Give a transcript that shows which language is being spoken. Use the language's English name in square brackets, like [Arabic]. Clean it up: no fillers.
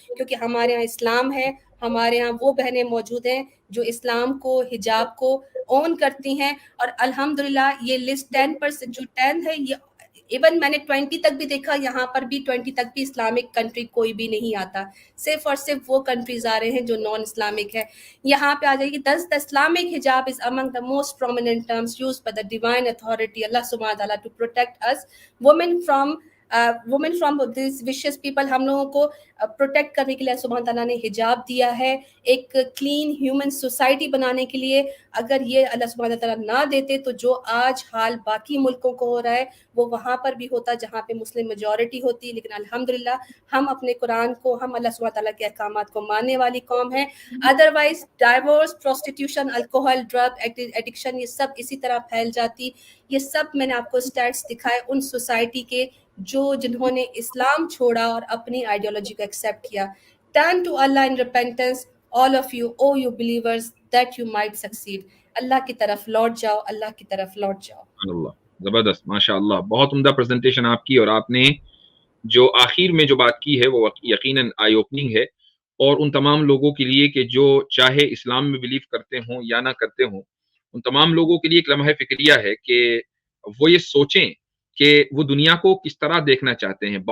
[Urdu] کیونکہ ہمارے یہاں اسلام ہے, ہمارے یہاں وہ بہنیں موجود ہیں جو اسلام کو, حجاب کو اون کرتی ہیں. اور الحمدللہ یہ لسٹ 10% جو 10 ہے, یہ ایون میں نے 20 تک بھی دیکھا, یہاں پر بھی 20 تک بھی اسلامک کنٹری کوئی بھی نہیں آتا. صرف اور صرف وہ کنٹریز آ رہے ہیں جو نان اسلامک ہے. یہاں پہ آ جائے گی. [English] The Islamic hijab is among the most prominent terms used by the divine authority Allah subhanahu wa ta'ala to protect us women from these vicious people. [Urdu] ہم لوگوں کو پروٹیکٹ کرنے کے لیے سبحانہ تعالیٰ نے حجاب دیا ہے, ایک کلین ہیومن سوسائٹی بنانے کے لیے. اگر یہ اللہ سبحانہ تعالیٰ نہ دیتے تو جو آج حال باقی ملکوں کو ہو رہا ہے وہ وہاں پر بھی ہوتا جہاں پہ مسلم میجورٹی ہوتی. لیکن الحمدللہ ہم اپنے قرآن کو, ہم اللہ سبحانہ تعالیٰ کے احکامات کو ماننے والی قوم ہے. Otherwise diverse, prostitution, alcohol, drug addiction, یہ سب اسی طرح پھیل جاتی. یہ سب میں نے آپ کو اسٹیٹس دکھائے ان سوسائٹی کے جنہوں نے اسلام چھوڑا اور اپنی آئیڈیالوجی کو ایکسیپٹ کیا. [English] Turn to Allah in repentance, all of you, oh you believers, that you might succeed. [Urdu] اللہ کی طرف لوٹ جاؤ, اللہ کی طرف لوٹ جاؤ. اللہ زبردست, ماشاء اللہ, بہت عمدہ پریزنٹیشن آپ کی. اور آپ نے جو آخر میں جو بات کی ہے وہ یقیناً آئی اوپننگ ہے. اور ان تمام لوگوں کے لیے کہ جو چاہے اسلام میں بلیو کرتے ہوں یا نہ کرتے ہوں, ان تمام لوگوں کے لیے ایک لمحہ فکریہ ہے کہ وہ یہ سوچیں کہ وہ دنیا کو کس طرح دیکھنا چاہتے ہیں.